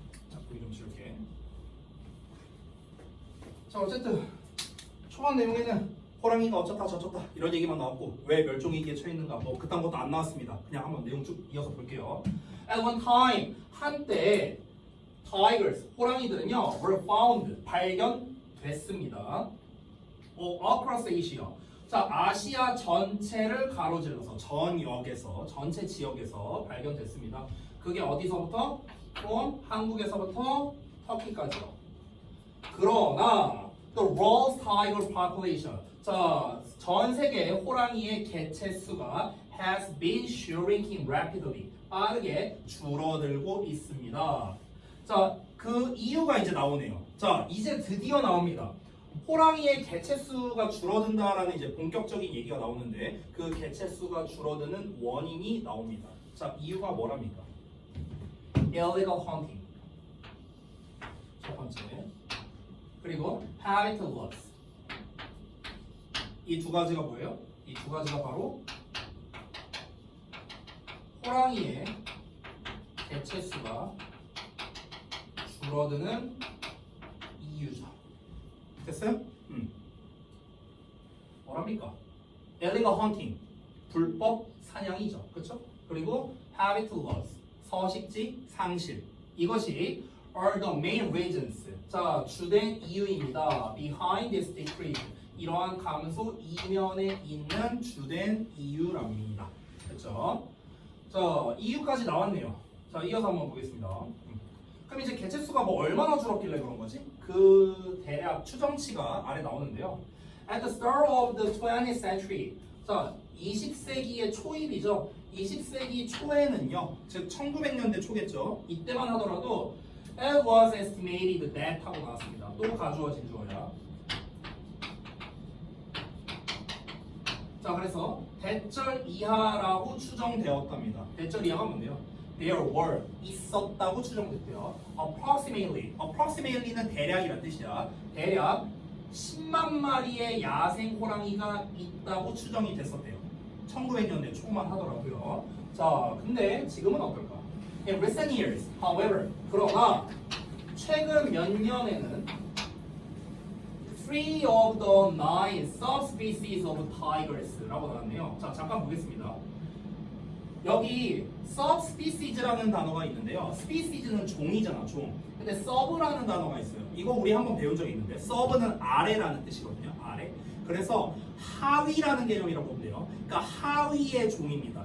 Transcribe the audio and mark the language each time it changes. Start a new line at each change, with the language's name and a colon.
Korean: 자, 보기 좀 지울게. 자, 어쨌든 초반 내용에는 호랑이가 어쩌다 저쩌다 이런 얘기만 나왔고 왜 멸종위기에 처했는가 뭐 그딴 것도 안 나왔습니다. 그냥 한번 내용 쭉 이어서 볼게요.
English: At one time
Korean: 한때
English: tigers
Korean: 호랑이들은요
English: were found
Korean: 발견됐습니다.
English: across Asia.
Korean: 자 아시아 전체를 가로질러서 전역에서 전체 지역에서 발견됐습니다. 그게 어디서부터? from 한국에서부터 터키까지요. 그러나
English: the world's tiger population
Korean: 자, 전 세계 호랑이의 개체 수가
English: has been shrinking rapidly.
Korean: 빠르게 줄어들고 있습니다. 자, 그 이유가 이제 나오네요. 자, 이제 드디어 나옵니다. 호랑이의 개체 수가 줄어든다라는 이제 본격적인 얘기가 나오는데 그 개체 수가 줄어드는 원인이 나옵니다. 자, 이유가 뭐랍니까? illegal hunting. 첫 번째. 그리고
English: habitat loss.
Korean: 이 두 가지가 뭐예요? 이 두 가지가 바로 호랑이의 개체 수가 줄어드는 이유죠. 됐어요? 뭐랍니까? illegal hunting, 불법 사냥이죠. 그렇죠? 그리고 habitat loss, 서식지 상실. 이것이
English: are the main reasons.
Korean: 자, 주된 이유입니다.
English: behind this decrease.
Korean: 이러한 감소 이면에 있는 주된 이유랍니다. 그렇죠? 자, 이유까지 나왔네요. 자, 이어서 한번 보겠습니다. 그럼 이제 개체 수가 뭐 얼마나 줄었길래 그런 거지? 그 대략 추정치가 아래 나오는데요.
English: At the start of the 20th century.
Korean: 자, 20세기의 초입이죠. 20세기 초에는요. 즉 1900년대 초겠죠. 이때만 하더라도
English: it was estimated that
Korean: 하고 나왔습니다. 또 가주어진 주어야. 자, 그래서 대절 이하라고 추정되었답니다. 대절 이하가 뭔데요?
English: There were
Korean: 있었다고 추정됐대요. Approximately는 대략이란 뜻이야. 대략 10만 마리의 야생 호랑이가 있다고 추정이 됐었대요. 1900년대 초만 하더라고요. 자, 근데 지금은 어떨까?
English: In recent years, however,
Korean: 그러나 최근 몇 년에는
English: 3 of the 9 subspecies of tigers라고 나왔네요.
Korean: 자, 잠깐 보겠습니다. 여기 subspecies라는 단어가 있는데요. species는 종이잖아, 종. 근데 sub라는 단어가 있어요. 이거 우리 한번 배운 적이 있는데 sub는 아래라는 뜻이거든요. 아래. 그래서 하위라는 개념이라고 보면 돼요. 그러니까 하위의 종입니다.